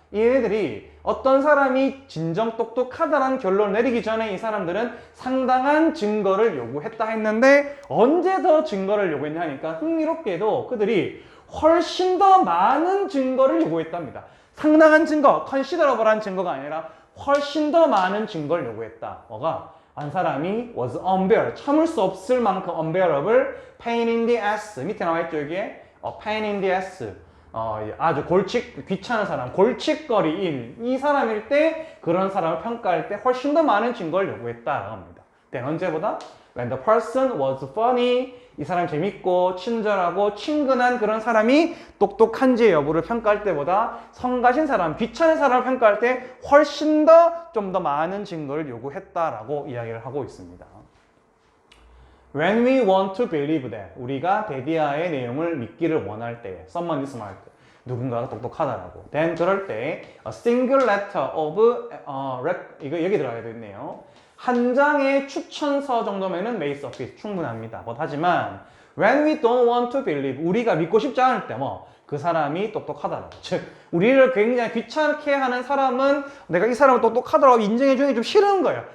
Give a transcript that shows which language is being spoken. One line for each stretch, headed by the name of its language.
Korean: 이 애들이 어떤 사람이 진정 똑똑하다라는 결론을 내리기 전에 이 사람들은 상당한 증거를 요구했다 했는데 언제 더 증거를 요구했냐 하니까 흥미롭게도 그들이 훨씬 더 많은 증거를 요구했답니다. 상당한 증거, considerable한 증거가 아니라 훨씬 더 많은 증거를 요구했다. 뭐가? 한 사람이
English: was unbearable,
Korean: 참을 수 없을 만큼 unbearable,
English: pain in the ass.
Korean: 밑에 나와있죠, 여기에?
English: pain in the ass.
Korean: 아주 귀찮은 사람, 골칫거리인 이 사람일 때 그런 사람을 평가할 때 훨씬 더 많은 증거를 요구했다라고 합니다. then 언제보다?
English: when the person was funny,
Korean: 이 사람 재밌고 친절하고 친근한 그런 사람이 똑똑한지 여부를 평가할 때보다 성가신 사람, 귀찮은 사람을 평가할 때 훨씬 더 좀 더 많은 증거를 요구했다라고 이야기를 하고 있습니다.
English: When we want to believe that,
Korean: 우리가 데디아의 내용을 믿기를 원할 때,
English: someone is smart,
Korean: 누군가가 똑똑하다라고. then 그럴 때
English: a single letter of
Korean: 이거 여기 들어가야 되겠네요. 한 장의 추천서 정도면은
English: may suffice,
Korean: 충분합니다. 하지만
English: when we don't want to believe,
Korean: 우리가 믿고 싶지 않을 때 그 사람이 똑똑하다라고. 즉 우리를 굉장히 귀찮게 하는 사람은 내가 이 사람을 똑똑하다라고 인정해 주는 게 좀 싫은 거예요.